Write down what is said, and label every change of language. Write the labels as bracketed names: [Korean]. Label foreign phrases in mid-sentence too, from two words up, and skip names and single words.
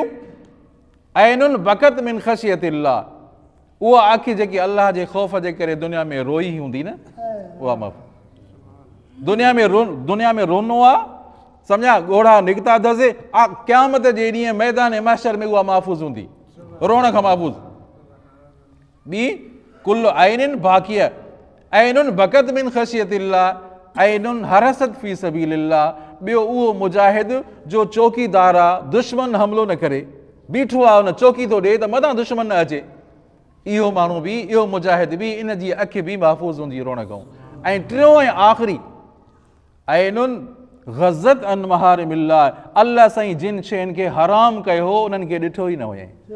[Arabic] عين بكت من خشية الله, [Sindhi] उहा अखि जेकी अल्लाह जे ख़ौफ़ जे करे दुनिया में रोई हूंदी न, उहा महफ़ूज़। दुनिया में रोनो आहे, सम्झा, ॻोढ़ा निकिता अथसि, क़यामत जे ॾींहुं मैदान महशर में उहा महफ़ूज़ हूंदी, रोअण खां महफ़ूज़। ॿी, [Arabic] كل عين باكية، عين بكت من خشية الله، عين حرست في سبيل الله. [Sindhi] ॿियो उहो मुजाहिद जो चौकीदार आहे, दुश्मन हमलो न करे, बीठो आहे हुन चौकी थो ॾे त मथां दुश्मन न अचे, इहो माण्हू बि, इहो मुजाहिद बि, इन जी अखि बि महफ़ूज़ हूंदी रोअण खां। ऐं टियों ऐं आख़िरी, [Arabic] عين غضت عن محارم الله, [Sindhi] अल्लाह साईं जिन शयुनि खे हराम कयो हो उन्हनि खे ॾिठो ई न हुयईं।